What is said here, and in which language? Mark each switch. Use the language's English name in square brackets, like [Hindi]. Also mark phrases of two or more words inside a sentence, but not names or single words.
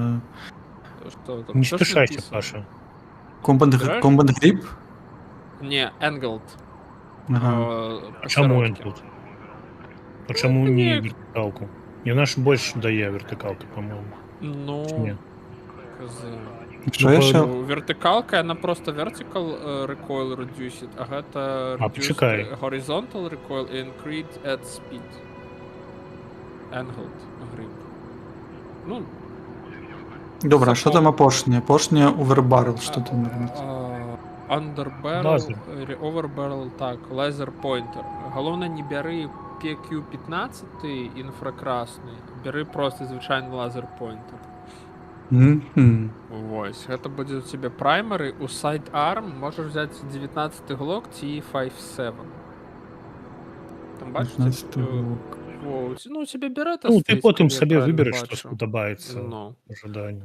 [Belarusian] Што там? Не Што ж спешайся, напісана? Паша. [Ukrainian] Збираєш? [Belarusian] Combat Grip? Не, Angled. Ага. А чаму Пасяродкі. ён тут? А чаму не вертыкалку? Яна ж больш дае вертыкалкі, па-моему. Ну, Ці не? хз. Що яшчэ? Ну, вертыкалка, яна просто [English] vertical recoil reduced, [Belarusian] а гэта [Ukrainian] А, почекай. [English] horizontal recoil і increase at speed. [Belarusian] Angled grip. Ну, Добра, а што там Sacom. апошняе? Апошняе Overbarrel, што там робіць? Underbarrel, Лазер. overbarrel, так, [English] laser pointer. [Belarusian] Галоўнае, не бяры PQ-15 інфракрасны, бяры просто звычайны [English] laser pointer. [Belarusian] Мгм. Вось, гэта будзе у цябе праймары. У sidearm можаш взяць 19 глок ці 5.7. Там бачыш? 15 глок. Ну, у цябе бярэта Ну, ты стаіць, потым калі я сабе [Russian] правильно [Belarusian] выбераш, што бачу. спадабаецца Ну. жаданню.